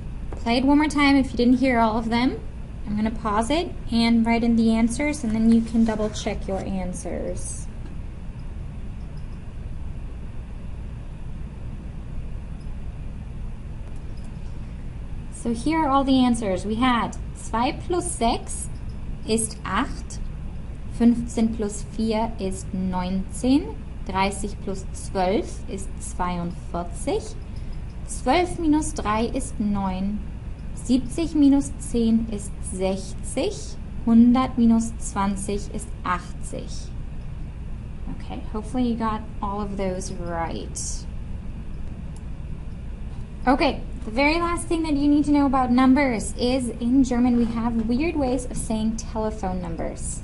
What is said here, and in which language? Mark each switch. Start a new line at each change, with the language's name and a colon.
English: Play it one more time if you didn't hear all of them. I'm going to pause it and write in the answers, and then you can double check your answers. So here are all the answers. We had
German: 2 plus 6 ist 8, 15 plus 4 ist 19, 30 plus 12 ist 42, 12 minus 3 ist 9, 70 minus 10 ist 60, 100 minus 20 ist 80.
English: Okay, hopefully you got all of those right. Okay, the very last thing that you need to know about numbers is in German we have weird ways of saying telephone numbers.